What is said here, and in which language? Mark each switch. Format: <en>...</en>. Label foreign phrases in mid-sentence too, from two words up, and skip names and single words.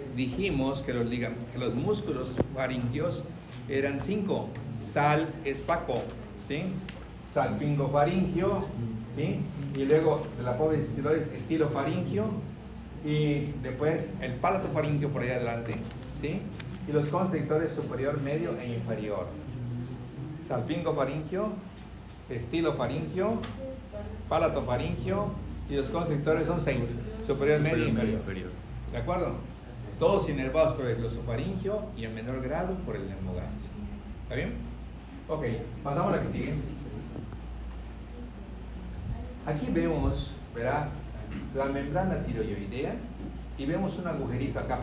<es>Dijimos que los músculos faringios eran 5. Sal espaco, ¿sí? Salpingofaringio, ¿sí? Y luego la pobre estilofaringio, y después el palatofaringio por ahí adelante, ¿sí? Y los constrictores superior, medio e inferior. Salpingofaringio, estilofaringio, palatofaringio, y los constrictores son 6, superior, medio e inferior. ¿De acuerdo? Todos inervados por el glosofaringio y en menor grado por el neumogástrico. ¿Está bien? Ok, pasamos a la que sigue. Aquí vemos, ¿verdad?, la membrana tiroidea y vemos un agujerito acá.</es>